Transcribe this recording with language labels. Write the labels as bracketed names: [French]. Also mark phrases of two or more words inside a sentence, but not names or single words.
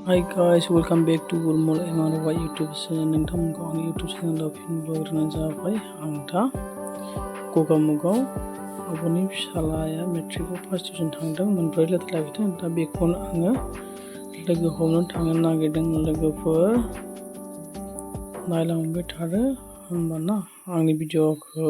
[English] Hi guys, welcome back to Gulmul Emanuwa YouTube channel. [Bodo] नोंथांमोनखौ आंनि YouTube चेनेलाव फिन बरायग्रोनाय जाबाय। आं दा गगामुगाव आब'नि फिसालाया मेट्रिकआव फार्स्ट डिभिजन थांदों, मोनब्रै लेटार लाखिदों। दा बेखौनो आङो लोगो हमनो थांनो नागिरदों। लोगोफोर नायलांबाय थादो होमबाना आंनि भिडिअखौ।